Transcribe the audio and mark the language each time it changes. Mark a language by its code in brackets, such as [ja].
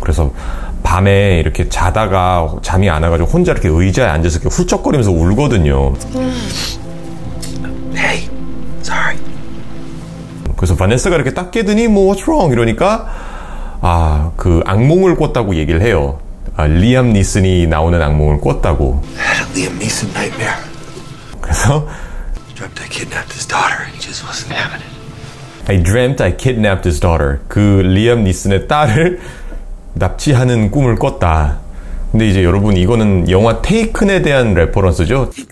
[ko] 그래서 밤에 이렇게 자다가 잠이 안 와가지고 혼자 이렇게 의자에 앉아서 이렇게 훌쩍거리면서 울거든요. [en] Hey, sorry. [ko] 그래서 바네사가 이렇게 딱 깨더니 뭐 [en] what's wrong [ko] 이러니까 그 악몽을 꿨다고 얘기를 해요. 리암 니슨이 나오는 악몽을 꿨다고. [en] Had a Liam Neeson nightmare. [ko] 그래서 [en] Dreamt I kidnapped his daughter and he just wasn't having it. I dreamt I kidnapped his daughter. [ko] 그 리암 니슨의 딸을 납치하는 꿈을 꿨다. 근데 이제 여러분 이거는 영화 테이큰에 대한 레퍼런스죠.